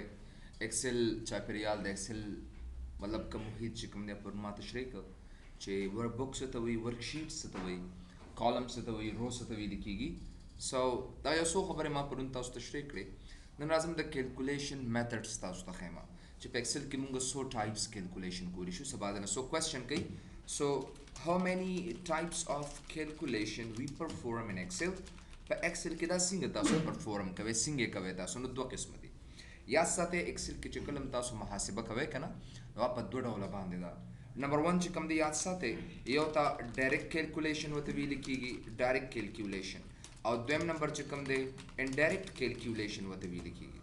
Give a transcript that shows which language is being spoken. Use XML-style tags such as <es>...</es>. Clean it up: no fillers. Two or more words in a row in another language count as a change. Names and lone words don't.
<ps>ایکسل چاپیریال د ایکسل مطلب کوم محیط چې کوم دی پر ما تشریح کړ چې ورک بک څه ته وایي، ورک شیټ څه ته وایي، کالم څه ته وایي، رو څه ته ویل کېږي. سو دا یو څو خبرې ما پرون تاسو تشریح کړې. نن راځم د</ps> <en>calculation methods</en> <ps>تاسو ته ښیم چې په ایکسل کې موږ څو</ps> <en>types calculation</en> <ps>کولی شو. سبا د</ps> <en>so question</en> <ps>کوي سو</ps> <en>how many types of calculation we perform in excel.</en> <ps>په ایکسل کې دا څنګه تاسو پرفورم کوئ، څنګه کوئ تاسو؟ نو دوه قسم دي. یا ساته ایکسل کې چې کلم تاسو محاسبه کوئ کنه نو په دوه ډوله باندې ده. نمبر 1 چې کوم دی یاد ساته یو تا</ps> <en>direct calculation</en> <ps>وته ویل کېږي،</ps> <en>direct calculation,</en> <ps>او دویم نمبر چې کوم دی</ps> <en>indirect calculation</en> <ps>وته ویل کېږي.</ps>